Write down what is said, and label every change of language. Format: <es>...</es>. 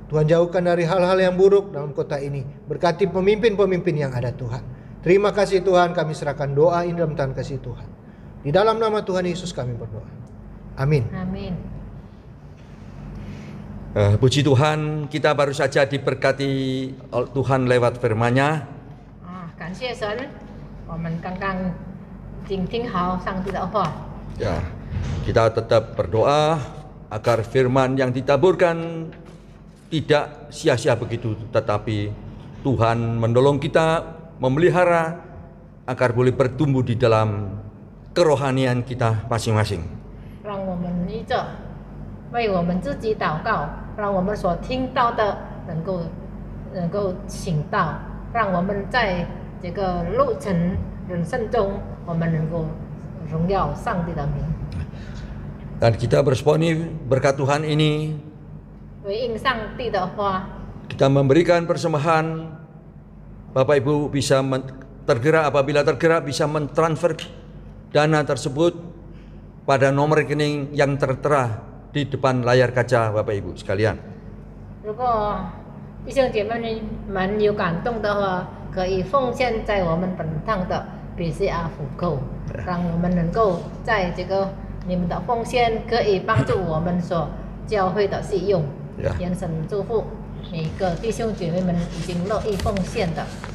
<id>Tuhan jauhkan dari hal-hal yang buruk dalam kota ini. Berkati pemimpin-pemimpin yang ada Tuhan. Terima kasih Tuhan, kami serahkan doa ini dalam tangan kasih Tuhan. Di dalam nama Tuhan Yesus kami berdoa. Amin. Amin. Puji Tuhan, kita baru saja diberkati Tuhan lewat firman-Nya.</id> <zh>感谢神，我们刚刚听好上帝的话。</zh> <id>Ya, kita tetap berdoa agar firman yang ditaburkan tidak sia-sia begitu, tetapi Tuhan menolong kita memelihara agar boleh bertumbuh di dalam kerohanian kita masing-masing.</id> <zh>让我们依着为我们自己祷告，让我们所听到的能够行道，让我们在这个路程人生中，我们能够荣耀上帝的名。</zh> <id>Dan kita beresponi berkat Tuhan ini,</id> <zh>回应上帝的话，</zh> <id>kita memberikan persembahan. Bapak Ibu bisa tergerak, apabila tergerak bisa mentransfer dana tersebut pada nomor rekening yang tertera di depan layar kaca Bapak Ibu sekalian.</id> <zh>如果弟兄姐妹们有感动的话，可以奉献在我们本堂的 BCR 辅购，让我们能够在这个你们的奉献可以帮助我们所教会的使用。愿神祝福每个弟兄姐妹们已经乐意奉献的。</zh>